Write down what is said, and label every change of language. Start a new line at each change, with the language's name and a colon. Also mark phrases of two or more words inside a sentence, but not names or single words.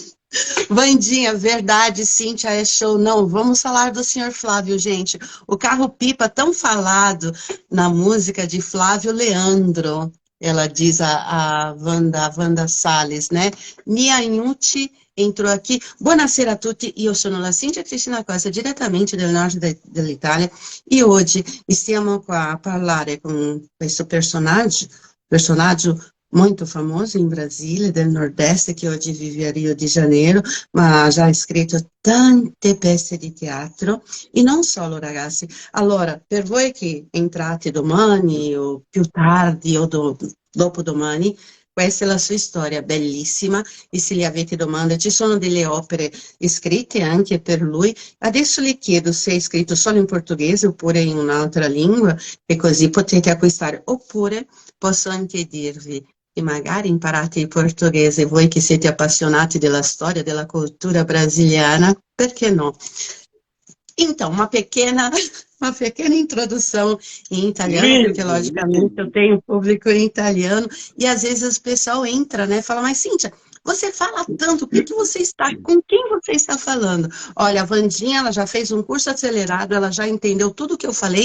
Portuguese: Vandinha, verdade, Cíntia, é show. Não, vamos falar do senhor Flávio, gente. O carro-pipa tão falado na música de Flávio Leandro. Ela diz a Wanda Salles, né? Mia Inucci entrou aqui.
Italian: Buonasera a tutti, io sono la Cintia Cristina Costa, direttamente del nord dell'Italia, e oggi stiamo qua a parlare con questo personaggio
Portuguese: muito famoso em Brasília,
Italian: del Nordeste,
Portuguese: que hoje vive
Italian: a Rio de Janeiro, ma já ha scritto tante peça di teatro, e non solo, ragazzi. Allora, per voi che entrate domani, o più tardi, o dopodomani, questa è la sua storia, bellissima, e se gli avete domande, ci sono delle opere scritte anche per lui. Adesso le chiedo se è scritto solo in portoghese oppure in un'altra lingua, e così potete acquistare, oppure posso anche dirvi e magari imparate il portoghese, voi che siete appassionati della storia, della cultura brasiliana, perché no?
Portuguese: Então, uma pequena introdução em italiano, porque Lindo, logicamente eu lindo. tenho público em italiano, e às vezes o pessoal entra, né, fala, mas Cíntia, você fala tanto, o que que você está, com quem você está falando? Olha, a Vandinha, ela já fez um curso acelerado, ela já entendeu tudo o que eu falei.